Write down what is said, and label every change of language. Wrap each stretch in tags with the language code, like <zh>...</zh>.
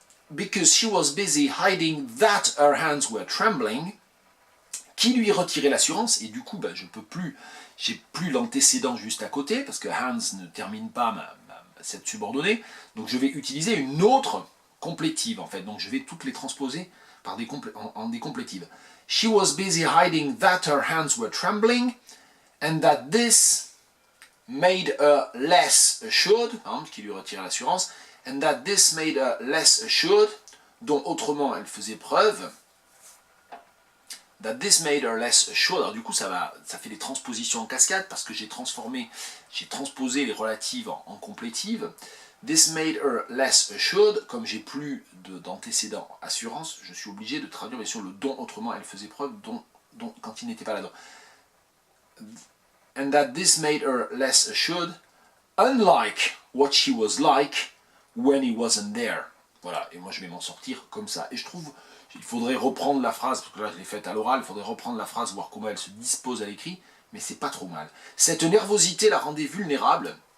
<en>Because she was busy hiding that her hands were trembling,</en> <fr>qui lui retirait l'assurance, et du coup, ben, j'ai plus l'antécédent juste à côté, parce que Hans ne termine pas cette subordonnée, donc je vais utiliser une autre complétive, en fait, donc je vais toutes les transposer par en des complétives.</fr> <en>She was busy hiding that her hands were trembling, and that this made her less assured, hein,</en> <fr>qui lui retire l'assurance,</fr> <en>and that this made her less assured,</en> <fr>dont autrement elle faisait preuve,</fr> <en>that this made her less assured.</en> <fr>Alors du coup ça fait des transpositions en cascade parce que j'ai transposé les relatives en complétives.</fr> <en>This made her less assured,</en> <fr>comme j'ai plus d'antécédent assurance, je suis obligé de traduire bien sûr le dont autrement elle faisait preuve, dont quand il n'était pas là-dedans.</fr> <en>And that this made her less assured, unlike what she was like when he wasn't there.</en> <fr>Voilà, et moi je vais m'en sortir comme ça. Et je trouve, il faudrait reprendre la phrase, parce que là je l'ai faite à l'oral, il faudrait reprendre la phrase, voir comment elle se dispose à l'écrit, mais c'est pas trop mal. Cette nervosité la rendait vulnérable.</fr>